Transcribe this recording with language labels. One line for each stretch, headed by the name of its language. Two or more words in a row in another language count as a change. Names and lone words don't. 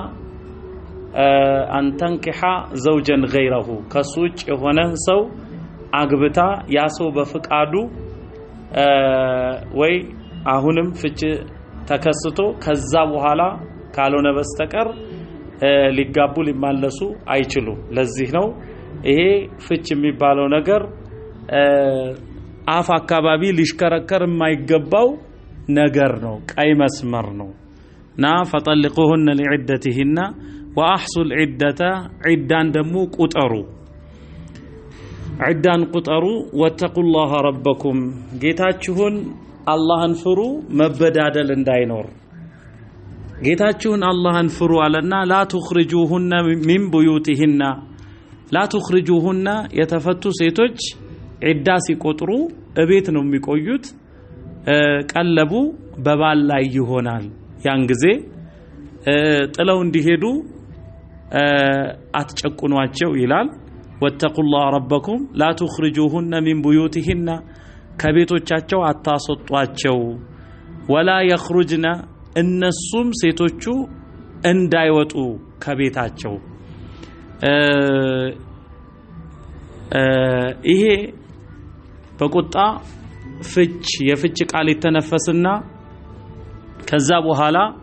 Arabic: حتى تنكح زوجا غيره
Amharic: ከሱጭ የሆነ ሰው አግብታ ያ ሰው በፍቃዱ ወይ አሁንም ፍች ተከስቶ ከዛ በኋላ ካልሆነ በስተቀር ሊጋቡ ሊማለሱ አይችሉም። ለዚህ ነው ይሄ ፍች የሚባለው ነገር አፍ አካባቢ ሊሽከረከር የማይገባው ነገር ነው፣ ቀይ መስመር ነው።
Arabic: فطلقوهن لعدتهن واحصوا العده عدان
Amharic: ደሞ ቁጠሩ عدان ቁጠሩ
Arabic: واتقوا الله ربكم
Amharic: ጌታችሁን አላህን ፍሩ መበዳደል እንዳይኖር ጌታችሁን አላህን ፍሩ አለና
Arabic: لا تخرجوهن من بيوتهن لا تخرجوهن
Amharic: የተፈቱ ሴቶች ዒዳ ሲቆጥሩ እቤት ነው የሚቆዩት። ቀለቡ በባል ላይ ይሆናል። ያን ጊዜ ጥለው እንዲሄዱ አትጨቁኗቸው ይላል።
Arabic: واتقوا الله ربكم لا تخرجوهن من بيوتهن
Amharic: ከቤቶቻቸው አታስወጧቸው።
Arabic: ولا يخرجن
Amharic: እነሱም ሴቶቹ እንዳይወጡ ከቤታቸው። ይሄ በቁጣ ፍች የፍች ቃል ይተነፈስና ከዛ በኋላ